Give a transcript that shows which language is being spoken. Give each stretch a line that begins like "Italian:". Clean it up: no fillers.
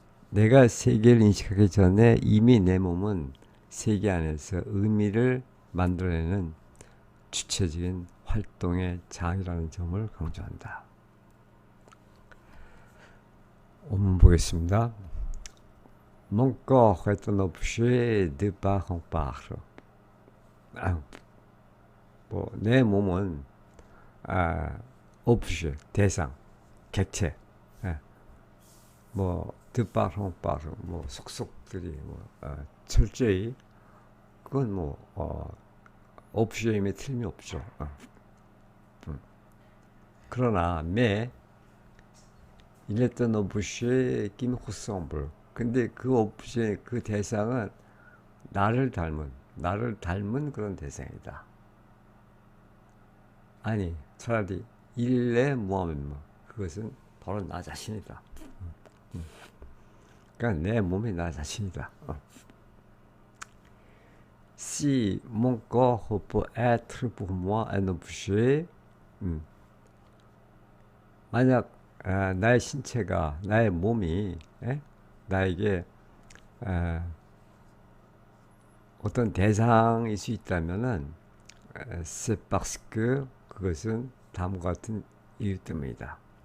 Korean: 내가 세계를 인식하기 전에 이미 내 몸은 세계 안에서 의미를 만들어내는 주체적인 활동의 장이라는 점을 강조한다. 원문 보겠습니다.
French: Mon corps est un objet de part en part.
Korean: 내 몸은 objet, 대상, 객체.
French: de part en part,
Korean: 속속들이 철저히 그건 objet임에 틀림이 없죠. 그러나
French: il est un objet qui me ressemble.
Korean: 근데 그 objet, 그 대상은 나를 닮은 그런 대상이다. 아니, 차라리
French: il est moi-même.
Korean: 그것은 바로 나 자신이다. 그러니까 내 몸이 나 자신이다.
French: Si mon corps peut être pour moi un objet,
Korean: 만약 나의 신체가, 나의 몸이 나에게 어떤 대상일 수 있다면은
French: c'est parce que
Korean: 그것은 다음과 같은 이유 때문이다.